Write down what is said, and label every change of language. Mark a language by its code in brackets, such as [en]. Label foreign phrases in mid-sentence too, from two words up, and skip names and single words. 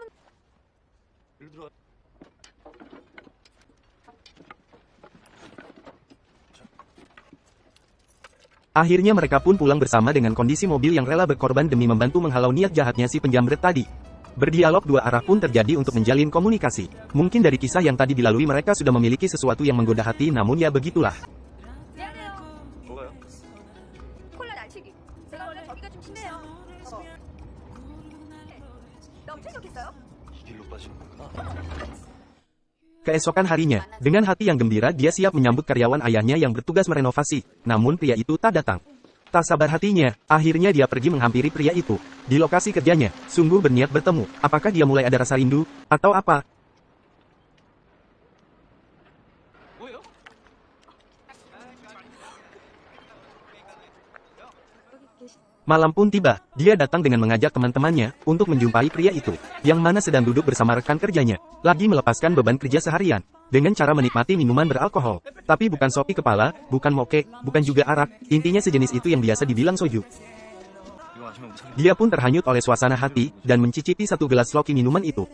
[ko] 예를 들어 [id] Akhirnya mereka pun pulang bersama dengan kondisi mobil yang rela berkorban demi membantu menghalau niat jahatnya si penjamret tadi. Berdialog dua arah pun terjadi untuk menjalin komunikasi. Mungkin dari kisah yang tadi dilalui mereka sudah memiliki sesuatu yang menggoda hati, namun ya begitulah. [ko] 미안해요. 뭐가요? 콜라 날치기. 제가 원래 저기가 좀 심해요. 엄청 좋겠어요? 이 길로 빠지는 거구나. [id] Keesokan harinya, dengan hati yang gembira dia siap menyambut karyawan ayahnya yang bertugas merenovasi. Namun pria itu tak datang. Tak sabar hatinya, akhirnya dia pergi menghampiri pria itu. Di lokasi kerjanya, sungguh berniat bertemu. Apakah dia mulai ada rasa rindu? Atau apa? [ko] 뭐예요? 여기 계신 [id] Malam pun tiba, dia datang dengan mengajak teman-temannya untuk menjumpai pria itu, yang mana sedang duduk bersama rekan kerjanya, lagi melepaskan beban kerja seharian, dengan cara menikmati minuman beralkohol. Tapi bukan sopi kepala, bukan moke, bukan juga arak, intinya sejenis itu yang biasa dibilang soju. Dia pun terhanyut oleh suasana hati, dan mencicipi satu gelas loki minuman itu.